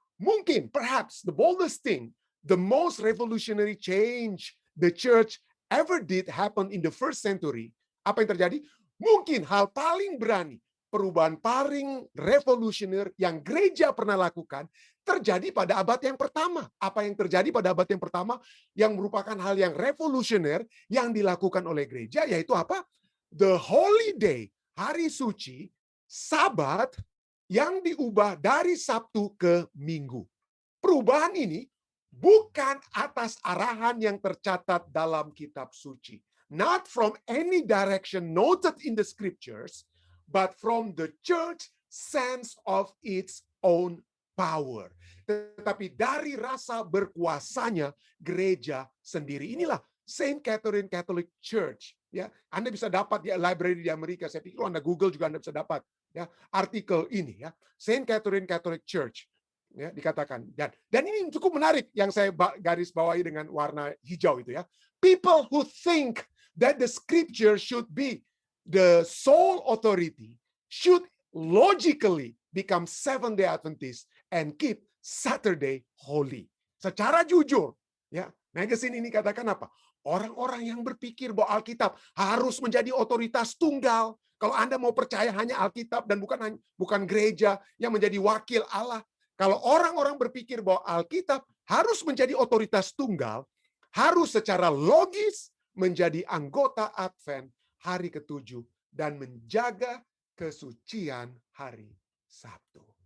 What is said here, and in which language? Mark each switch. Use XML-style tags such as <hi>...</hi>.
<en>Mungkin, perhaps the boldest thing, the most revolutionary change the church ever did happen in the first century.</en> <id>Apa yang terjadi? Mungkin hal paling berani, perubahan paling revolusioner yang gereja pernah lakukan terjadi pada abad yang pertama. Apa yang terjadi pada abad yang pertama yang merupakan hal yang revolusioner yang dilakukan oleh gereja, yaitu apa? The Holy Day, hari suci, Sabat, yang diubah dari Sabtu ke Minggu. Perubahan ini bukan atas arahan yang tercatat dalam kitab suci.</id> <en>Not from any direction noted in the scriptures, but from the church sense of its own power.</en> <id>Tetapi dari rasa berkuasanya gereja sendiri. Inilah Saint Catherine Catholic Church. Ya, Anda bisa dapat di library di Amerika. Saya pikir kalau Anda Google juga Anda bisa dapat, ya, artikel ini, ya, Saint Catherine Catholic Church. Ya, dikatakan. Dan ini cukup menarik yang saya garis bawahi dengan warna hijau itu, ya.</id> <en>People who think that the scripture should be the sole authority should logically become Seventh-day Adventist and keep Saturday holy.</en> <id>Secara jujur, ya, magazine ini katakan apa? Orang-orang yang berpikir bahwa Alkitab harus menjadi otoritas tunggal. Kalau Anda mau percaya hanya Alkitab dan bukan gereja yang menjadi wakil Allah. Kalau orang-orang berpikir bahwa Alkitab harus menjadi otoritas tunggal, harus secara logis menjadi anggota Advent hari ke-7 dan menjaga kesucian hari Sabtu.</id>